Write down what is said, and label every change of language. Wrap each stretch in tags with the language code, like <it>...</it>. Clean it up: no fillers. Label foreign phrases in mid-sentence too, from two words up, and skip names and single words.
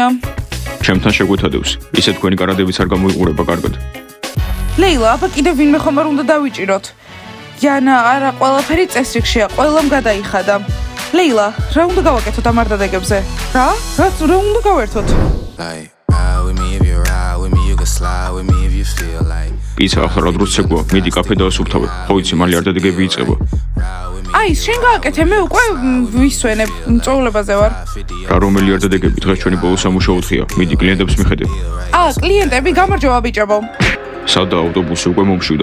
<ka>ჩემთან შეგვეთადევს. ისე თქვენი კარადებიც არ გამოიყურება კარგად. ლეილა, აბა კიდევ ვინმე ხომ არ უნდა დავიჭიროთ.იანა, არა, ყველაფერი წესრიგშია, ყველამ გადაიხადა. ლეილა, რა უნდა გავაკეთოთ ამ არდადეგებზე? რა? რა უნდა გავერთოთ?</ka> <en>Like, ride with me if you ride with me, you can slide with me if you feel like.</en> <ka>პიცა ახლა რა დროს ცეკვა? მიდი კაფე დაასუფთავე. ხო იცი, მალე არდადეგები იწყება. აი, შენ გააკეთე, მე უკვე ვისვენებ, წვეულებაზე ვარ. რა რომელი არდადეგები? დღეს ჩვენი ბოლო სამუშაო დღეა. მიდი კლიენტებს მიხედე. კლიენტები, გამარჯობა ბიჭებო. სადა ავტობუსი უკვე მომშვიდა.</ka>